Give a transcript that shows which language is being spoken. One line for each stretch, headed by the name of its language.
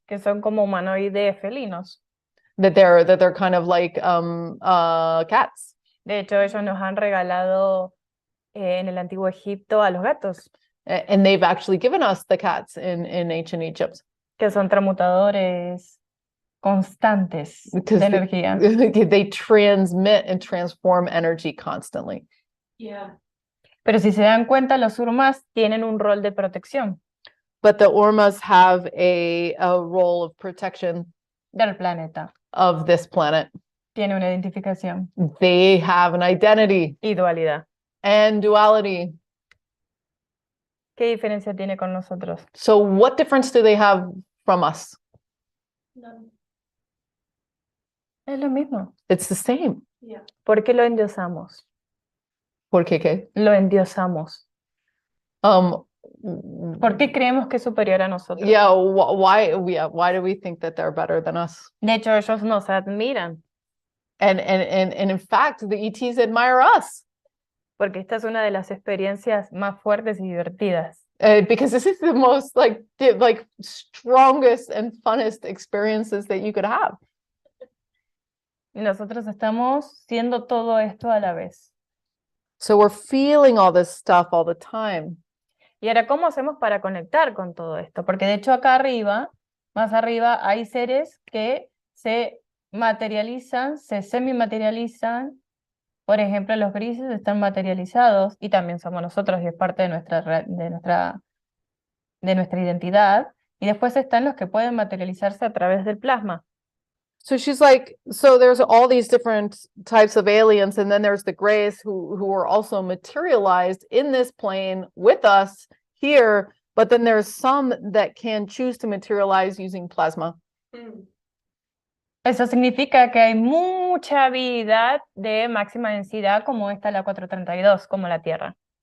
Spanish: que son como humanoides felinos.
English: that they're kind of like cats.
Spanish: De hecho, ellos nos han regalado en el antiguo Egipto a los gatos,
English: And they've actually given us the cats in ancient Egypt.
Spanish: que son transmutadores constantes
English: Because
Spanish: de energía.
English: they transmit and transform energy constantly. Yeah.
Spanish: Pero si se dan cuenta, los Urmas tienen un rol de protección
English: But the Ormas have a role of protection
Spanish: del planeta.
English: of this planet.
Spanish: Tiene una identificación
English: They have an identity
Spanish: y dualidad.
English: and duality.
Spanish: ¿Qué diferencia tiene con nosotros?
English: So what difference do they have from us? None.
Spanish: Es lo mismo.
English: It's the same. Yeah.
Spanish: ¿Por qué lo endiosamos? ¿Por qué qué? Lo endiosamos. Um, ¿Por qué creemos que es superior a nosotros?
English: yeah, why do we think that they're better than us?
Spanish: De hecho, ellos nos admiran,
English: And in fact, the ETs admire us.
Spanish: porque esta es una de las experiencias más fuertes y divertidas.
English: Because this is the most like strongest and funnest experiences that you could have.
Spanish: Y nosotros estamos siendo todo esto a la vez.
English: So we're feeling all this stuff all the time.
Spanish: Y ahora, ¿cómo hacemos para conectar con todo esto? Porque de hecho acá arriba, más arriba, hay seres que se materializan, se semimaterializan. Por ejemplo, los grises están materializados y también somos nosotros y es parte de nuestra identidad. Y después están los que pueden materializarse a través del plasma.
English: So she's like, so there's all these different types of aliens, and then there's the grays who are also materialized in this plane with us here, but then there's some that can choose to materialize using plasma.
Spanish: Eso significa que hay mucha vida de máxima densidad como esta, la 432, como la Tierra.